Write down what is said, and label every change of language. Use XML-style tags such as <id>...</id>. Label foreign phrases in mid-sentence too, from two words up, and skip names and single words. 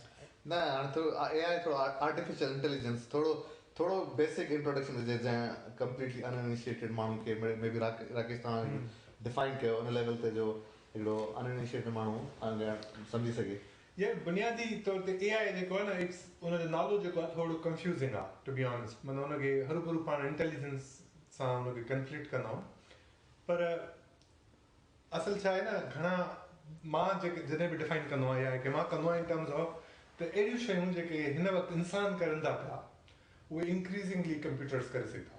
<sd>न हाणे थोरो AI थोरो</sd> <en>artificial intelligence</en> <sd>थोरो</sd> <en>basic introduction</en> <sd>हुजे जंहिं</sd> <en>completely uninitiated</en> <sd>माण्हू खे मे बि राकेश तव्हां डिफाइन कयो उन लेवल ते जो हिकिड़ो अनइनिशिएटेड माण्हू सम्झी सघे। ये बुनियादी तौर ते AI जेको आहे न इट्स उनजो नालो जेको आहे थोरो कंफ्यूज़िंग आहे</sd> <en>to be honest,</en> <sd>माना उनखे हरू भरू पाण इंटेलिजेंस सां उनखे कंफ्लिक्ट कंदा आहियूं, पर असल छा आहे न घणा मां जेके जॾहिं बि डिफाइन कंदो आहियां AI खे मां कंदो आहियां</sd> <en>in terms of</en> <sd>त अहिड़ियूं शयूं जेके हिन वक़्तु इंसान करनि था पिया उहे</sd> <en>increasingly computers</en> <sd>करे सघे था।</sd>